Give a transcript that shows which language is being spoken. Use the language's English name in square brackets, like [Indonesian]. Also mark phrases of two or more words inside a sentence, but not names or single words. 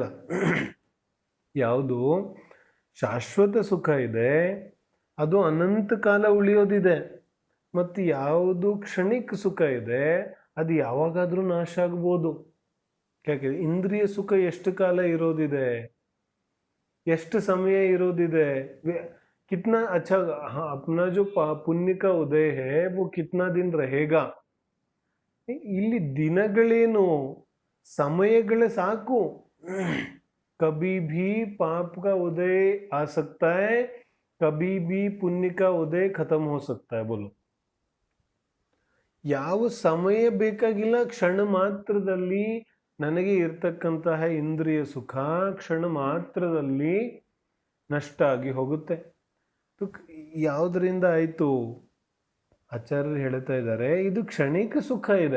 [Kannada] ಯಾವುದು ಶಾಶ್ವತ ಸುಖ ಇದೆ ಅದು ಅನಂತ ಕಾಲ ಉಳಿಯೋದಿದೆ, ಮತ್ತು ಯಾವುದು ಕ್ಷಣಿಕ ಸುಖ ಇದೆ ಅದು ಯಾವಾಗಾದ್ರೂ ನಾಶ ಆಗ್ಬೋದು. ಯಾಕೆ, ಇಂದ್ರಿಯ ಸುಖ ಎಷ್ಟು ಕಾಲ ಇರೋದಿದೆ, ಎಷ್ಟು ಸಮಯ ಇರೋದಿದೆ. [Hindi] कितना अच्छा, हाँ, अपना जो पुण्य का उदय है वो कितना दिन रहेगा. [Kannada] ಇಲ್ಲಿ ದಿನಗಳೇನು, ಸಮಯಗಳ ಸಾಕು. [Hindi] कभी भी पाप का उदय आ सकता है, कभी भी पुण्य का उदय खत्म हो सकता है. बोलो, [Kannada] ಯಾವ ಸಮಯ ಬೇಕಾಗಿಲ್ಲ, ಕ್ಷಣ ಮಾತ್ರದಲ್ಲಿ ನನಗೆ ಇರ್ತಕ್ಕಂತಹ ಇಂದ್ರಿಯ ಸುಖ ಕ್ಷಣ ಮಾತ್ರದಲ್ಲಿ ನಷ್ಟ ಆಗಿ ಹೋಗುತ್ತೆ. ಯಾವುದರಿಂದ ಆಯಿತು? ಆಚಾರ್ಯರು ಹೇಳ್ತಾ ಇದ್ದಾರೆ, ಇದು ಕ್ಷಣಿಕ ಸುಖ ಇದೆ.